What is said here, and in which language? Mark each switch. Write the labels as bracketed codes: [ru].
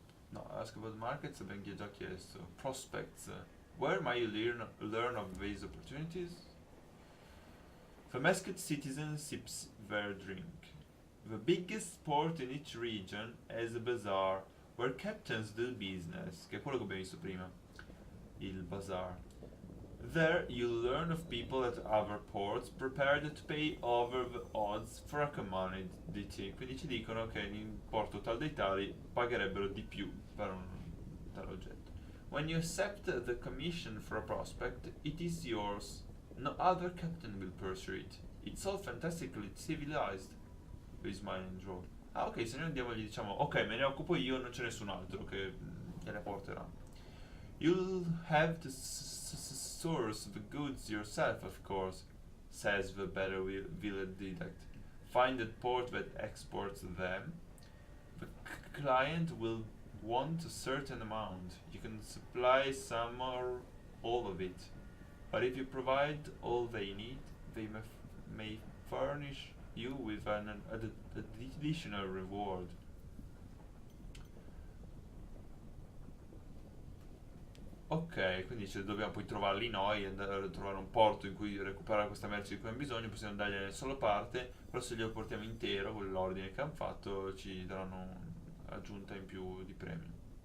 [it] No, [en] ask about markets [it] abbiamo già chiesto. [en] Prospects. Where might you learn of these opportunities? The masked citizen sips their drink. The biggest port in each region has a bazaar where captains do business, [it] che è quello che abbiamo visto prima. Il bazaar. [en] There you'll learn of people at other ports prepared to pay over the odds for a commodity. [it] Quindi ci dicono che in porto tal dei tali pagherebbero di più per un tale oggetto. [en] When you accept the commission for a prospect, it is yours. No other captain will pursue it. It's all fantastically civilized. We smile and draw. [it] Ah, ok, se noi andiamo e gli diciamo ok, me ne occupo io, non c'è nessun altro che le porterà. [en] You'll have to source the goods yourself, of course, says the better village deduct. Find a port that exports them. The client will want a certain amount. You can supply some or all of it. But if you provide all they need, they may furnish you with an additional reward. [it] Ok, quindi dobbiamo poi trovarli noi, andare a trovare un porto in cui recuperare questa merce di cui abbiamo bisogno, possiamo dargliene solo parte, però se glielo portiamo intero con l'ordine che hanno fatto ci daranno un'aggiunta in più di premio.